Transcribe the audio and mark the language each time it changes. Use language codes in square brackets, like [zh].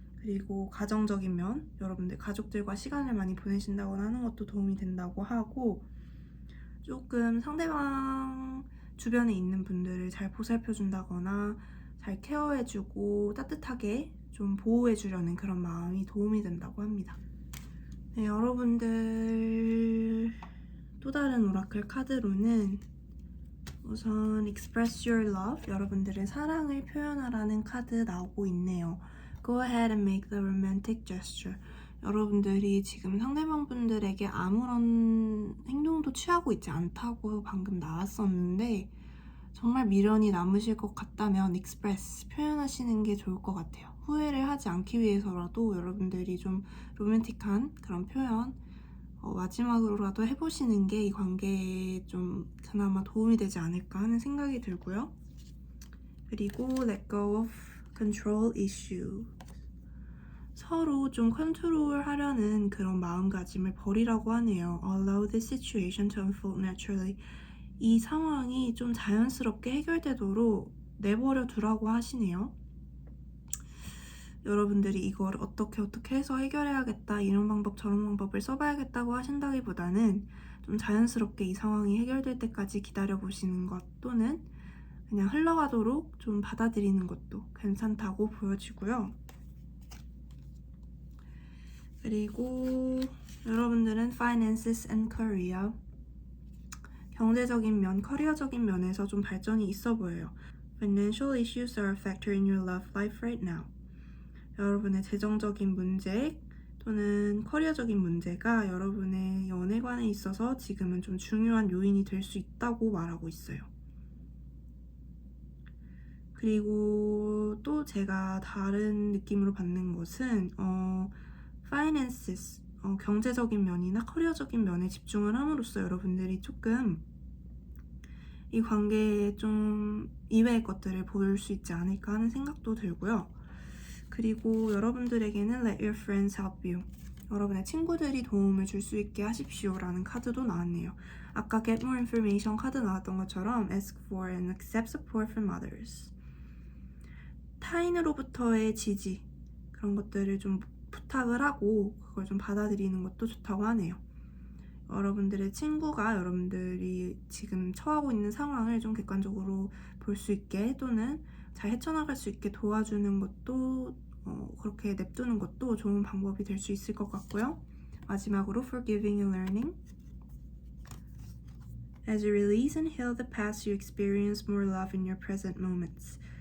[ko] 그리고 가정적인 면, 여러분들 가족들과 시간을 많이 보내신다거나 하는 것도 도움이 된다고 하고 조금 상대방 주변에 있는 분들을 잘 보살펴준다거나 잘 케어해주고 따뜻하게 좀 보호해주려는 그런 마음이 도움이 된다고 합니다. 네, 여러분들 또 다른 오라클 카드로는 우선 Express Your Love, 여러분들의 사랑을 표현하라는 카드 나오고 있네요. [en] Go ahead and make the romantic gesture. [ko] 여러분들이 지금 상대방분들에게 아무런 행동도 취하고 있지 않다고 방금 나왔었는데 정말 미련이 남으실 것 같다면 express, 표현하시는 게 좋을 것 같아요. 후회를 하지 않기 위해서라도 여러분들이 좀 로맨틱한 그런 표현 마지막으로라도 해보시는 게 이 관계에 좀 그나마 도움이 되지 않을까 하는 생각이 들고요. 그리고 [en] let go of control issue. [ko] 서로 좀 컨트롤하려는 그런 마음가짐을 버리라고 하네요. [en] Allow this situation to unfold naturally. [ko] 이 상황이 좀 자연스럽게 해결되도록 내버려 두라고 하시네요. 여러분들이 이걸 어떻게 해서 해결해야겠다 이런 방법 저런 방법을 써봐야겠다고 하신다기보다는 좀 자연스럽게 이 상황이 해결될 때까지 기다려보시는 것 또는 그냥 흘러가도록 좀 받아들이는 것도 괜찮다고 보여지고요. 그리고 여러분들은 [en] finances and career, [ko] 경제적인 면, 커리어적인 면에서 좀 발전이 있어 보여요. [en] Financial issues are a factor in your love life right now. [ko] 여러분의 재정적인 문제 또는 커리어적인 문제가 여러분의 연애관에 있어서 지금은 좀 중요한 요인이 될 수 있다고 말하고 있어요. 그리고 또 제가 다른 느낌으로 받는 것은 finances, 경제적인 면이나 커리어적인 면에 집중을 함으로써 여러분들이 조금 이 관계에 좀 이외의 것들을 볼 수 있지 않을까 하는 생각도 들고요. 그리고 여러분들에게는 [en] Let your friends help you. [ko] 여러분의 친구들이 도움을 줄 수 있게 하십시오 라는 카드도 나왔네요. 아까 [en] Get more information [ko] 카드 나왔던 것처럼 [en] Ask for and accept support from others. [ko] 타인으로부터의 지지 그런 것들을 좀 부탁을 하고 그걸 좀 받아들이는 것도 좋다고 하네요. 여러분들의 친구가 여러분들이 지금 처하고 있는 상황을 좀 객관적으로 볼 수 있게 또는 잘 헤쳐나갈 수 있게 도와주는 것도 그렇게 냅두는 것도 좋은 방법이 될 수 있을 것 같고요. 마지막으로 [en] forgiving and learning. As you release and heal the past, you experience more love in your present moments.